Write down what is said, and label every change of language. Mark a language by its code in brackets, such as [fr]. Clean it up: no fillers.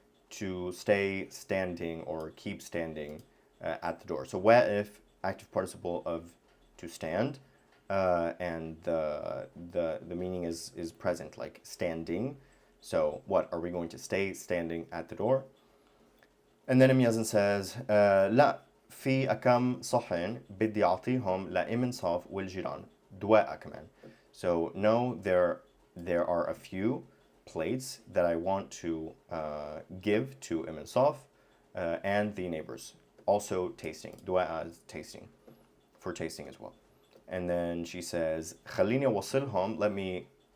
[en] To stay standing or keep standing at the door. So if active participle of to stand, and the meaning is present, like standing. So what are we going to stay standing at the door? And then Yazan says [ar] لا في أكم صحن بدي أعطيهم لإمن صاف والجيران دواء كمان. [en] So no, there are a few plates that I want to give to Ibn Saf and the neighbors. Also tasting. Dua is tasting. For tasting as well. And then she says, [ar] خليني أوصلهم, [en] let me...